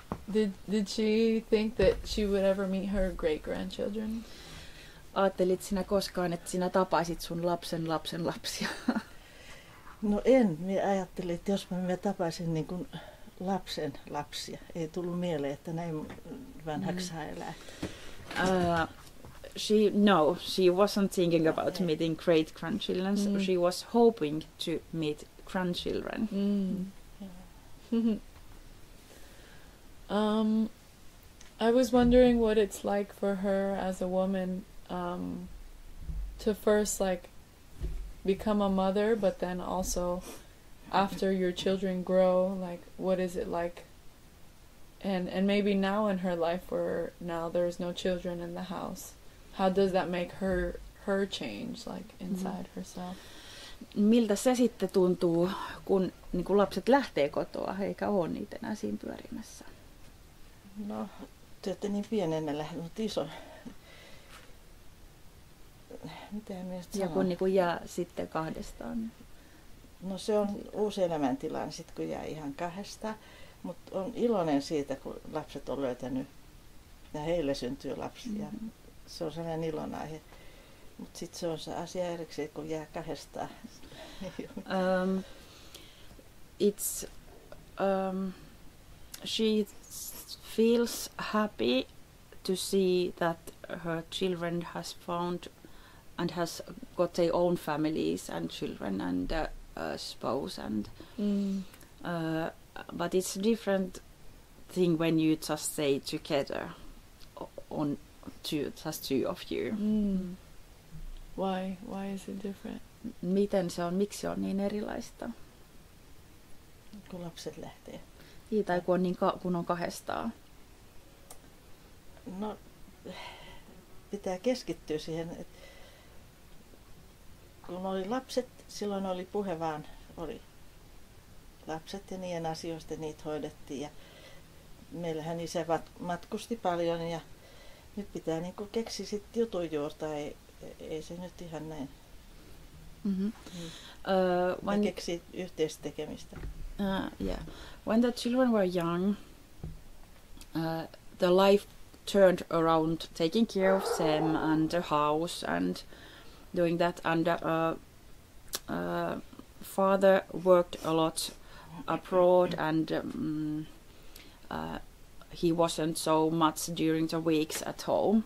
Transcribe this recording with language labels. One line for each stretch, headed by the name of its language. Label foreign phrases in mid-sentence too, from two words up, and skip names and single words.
English: Did she think that she would ever meet her great-grandchildren?
Finnish: Ajattelit sinä koskaan, että sinä tapaisit sun lapsen lapsen lapsia? No en. Minä ajattelin, että jos mä tapaisin niin kuin lapsen lapsia. Ei tullut mieleen, että näin vanhaksi saa elää.
English: She wasn't thinking about meeting great grandchildren. She was hoping to meet grandchildren. I was wondering what it's like for her as a woman to first like become a mother, but then also after your children grow, like what is it like? And maybe now in her life where now there's no children in the house, how does that make her change like inside herself?
Finnish: Miltä se sitten tuntuu, kun niin kun lapset lähtee kotoa eikä ole niitä enää siinä pyörimässä? No, te olette niin pienenä lähtenyt, mutta iso. Mitä minä nyt sanon? Ja kun niin kun jää sitten kahdestaan. No se on uusi elämäntilanne sitten, kun jää ihan kahdesta. Mutta on iloinen siitä, kun lapset on löytänyt ja heille syntyy lapsia. Se on sellainen ilon aihe. Mutta sitten se on se asia erikseen, kun jää kahdestaan.
English: She feels happy to see that her children has found and has got their own families and children and spouse and but it's a different thing when you just stay together on just two of you. Why is it different?
Finnish: Miksi se on niin erilaista? Kun lapset lähtee. Tai kun on kahdestaan. No, pitää keskittyä siihen, että kun oli lapset, silloin oli puhe vaan, oli lapset ja niiden asioista, niitä hoidettiin. Ja meillähän isä matkusti paljon ja nyt pitää niinku keksiä sitten jutun juurta, ei se nyt ihan näin. Keksiä yhteistä tekemistä.
English: Yeah. When the children were young, the life turned around taking care of them and the house and doing that. And father worked a lot abroad and he wasn't so much during the weeks at home.